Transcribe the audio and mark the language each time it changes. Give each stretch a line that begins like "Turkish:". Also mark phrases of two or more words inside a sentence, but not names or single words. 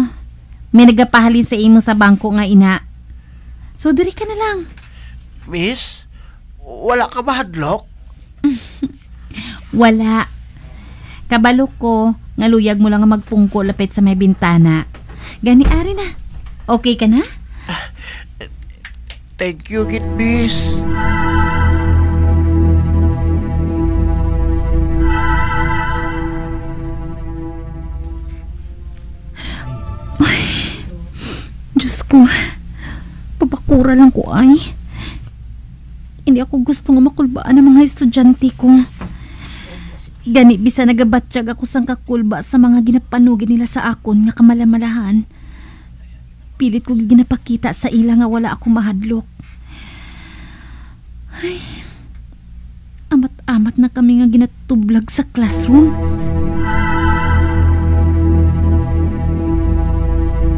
Hiligaynon: May nagapahalin sa imo sa bangko nga ina. So, diri ka na lang. Miss, wala ka mahadlok? Wala. Kabalo ko, nga luyag mo lang nga magpungko lapit sa may bintana. Gani ari na. Okay ka na?
English: Thank you, kid, miss.
Hiligaynon: Diyos ko, papakura lang ko ay.
Filipino: Hindi ako gusto nga makulbaan ng mga estudyante ko.
Hiligaynon: Gani, bisa nagabatsyag ako sang kakulba sa mga ginapanugin nila sa akon nga kamalamalahan. Pilit ko ginapakita sa ila nga wala ako mahadlok. Ay, amat-amat na kami nga ginatublag sa classroom.